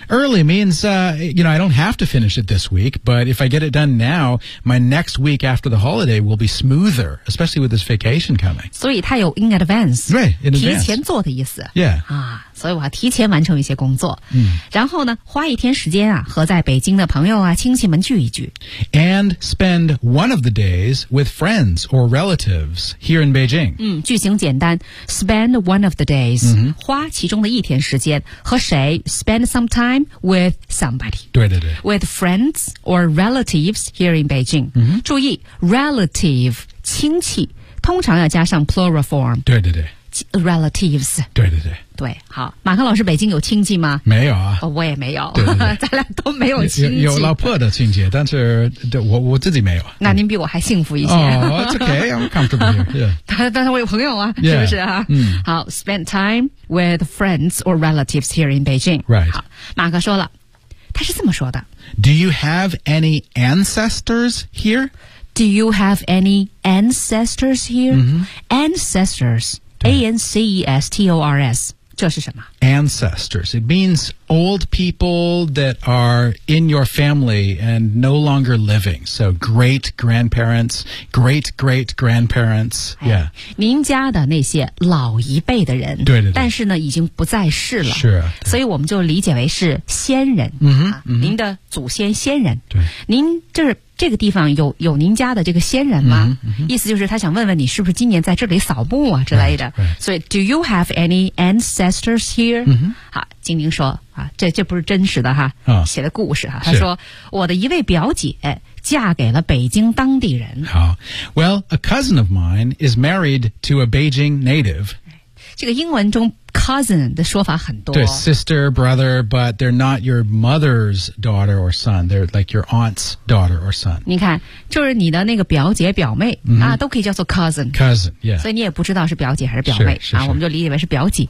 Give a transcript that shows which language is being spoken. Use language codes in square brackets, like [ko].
[en] Early means, you know, I don't have to finish it this week, but if I get it done now, my next week after the holiday will be smoother, especially with this vacation coming. [zh] 所以它有 [en] in advance. [zh] 对 [en] in advance. [zh] 提前做的意思。 [en] Yeah. [zh] 啊，所以我要提前完成一些工作。嗯。然后呢，花一天时间啊，和在北京的朋友啊，亲戚们聚一聚。 [en] And spend one of the days with friends or relatives here in Beijing. 嗯， [zh] 句型简单。 [en] Spend one of the days,、 mm-hmm. [zh] 花其中的一天时间和谁 ？ [en] Spend some time with somebody. [zh] 对对对。 [en] With friends or relatives here in Beijing.、 Mm-hmm. [zh] 注意 ，relative 亲戚通常要加上 [en] plural form. [zh] 对对对。 [en] Relatives. [zh] 对对对。对，好，马克老师，北京有亲戚吗？没有啊。哦、我也没有。对对对咱俩都没有亲戚。有老婆的亲戚，但是我自己没有。那您比我还幸福一些。 [en] 哦、oh, ，OK， I'm comfortable here. [zh] 但是我有朋友啊， [en] yeah. [zh] 是不是啊？嗯。 [en] 好 ，spend time with friends or relatives here in Beijing. Right. [zh] 好，马克说了，他是这么说的。 [en] Do you have any ancestors here? Do you have any ancestors here?、 Mm-hmm. Ancestors. A-N-C-E-S-T-O-R-S [zh] 这是什么 [en] Ancestors It means old people that are in your family and no longer living So great-grandparents, great-great-grandparents、哎、Yeah [zh] 您家的那些老一辈的人对对对但是呢已经不在世了是、啊、所以我们就理解为是先人、嗯哼啊嗯、您的祖先先人对您就是这个地方有您家的这个先人吗、嗯嗯、意思就是他想问问你是不是今年在这里扫墓啊之类的。所以、 [en] right, right. so, do you have any ancestors here?、 [zh] 嗯、好金宁说啊这不是真实的哈、哦、写的故事哈他说我的一位表姐嫁给了北京当地人。 [en] 好 ,well, a cousin of mine is married to a Beijing native. [zh] 这个英文中Cousin 的说法很多。 [en] 对 ,sister, brother, but they're not your mother's daughter or son. They're like your aunt's daughter or son. [zh] 你看就是你的那个表姐表妹、 [en] mm-hmm. [zh] 啊都可以叫做 cousin。 [en] Cousin, yeah. [zh] 所以你也不知道是表姐还是表妹。是是是啊我们就理解为是表姐。